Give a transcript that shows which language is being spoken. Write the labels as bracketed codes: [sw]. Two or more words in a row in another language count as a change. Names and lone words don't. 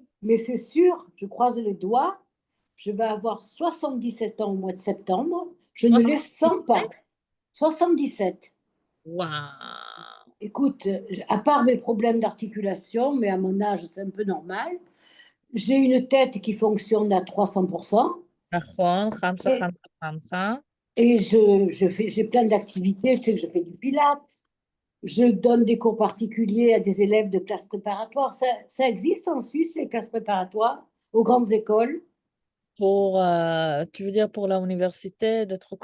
[fr] Mais c'est sûr, je croise les doigts, je vais avoir 77 ans au mois de septembre. Je ne les sens 77? pas. 77. Waouh. Écoute, à part mes problèmes d'articulation, mais à mon âge, c'est un peu normal, j'ai une tête qui fonctionne à 300%. [he] נכון, חמסה, [fr] Et, [he] חמסה, חמסה. [fr] et j'ai plein d'activités. Tu sais que je fais du pilates, je donne des cours particuliers à des élèves de classe préparatoire. Ça existe en Suisse, les classes préparatoires, aux grandes écoles. Pour, tu veux dire pour l'université, des trucs